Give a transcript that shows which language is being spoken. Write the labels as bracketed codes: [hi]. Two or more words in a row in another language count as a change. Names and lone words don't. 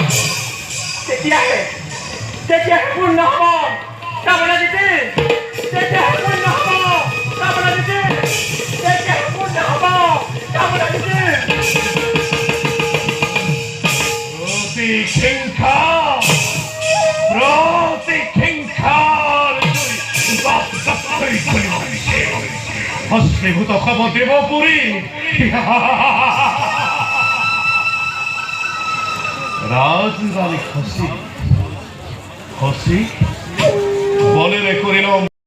[as] তেতিয়াহে পূৰ্ণ হ'ব কামনা দিতে তেতিয়াহে পূৰ্ণ হ'ব কামনা দিতে তেতিয়াহে পূৰ্ণ হ'ব কামনা দিতে [bn] ভস্মীভূত হব দেবপুরী রাজরানী খসি খসি বলে রে করিলাম